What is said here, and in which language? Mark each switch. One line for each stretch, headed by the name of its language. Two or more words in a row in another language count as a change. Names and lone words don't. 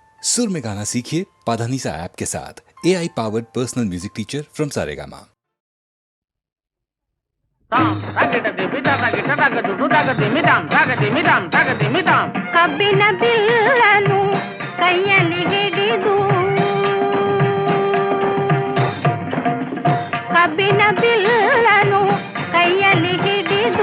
Hindi: सुर में गाना सीखिए पाधानीसा ऐप के साथ।
English: AI powered personal music teacher from Saregama.
Kannada: ಕಬ್ಬಿನ ಬಿಲ್ಲನು ಕೈಯಲ್ಲಿ ಹಿಡಿದು ಕಬ್ಬಿನ ಬಿಲ್ಲನು ಕೈಯಲ್ಲಿ ಹಿಡಿದು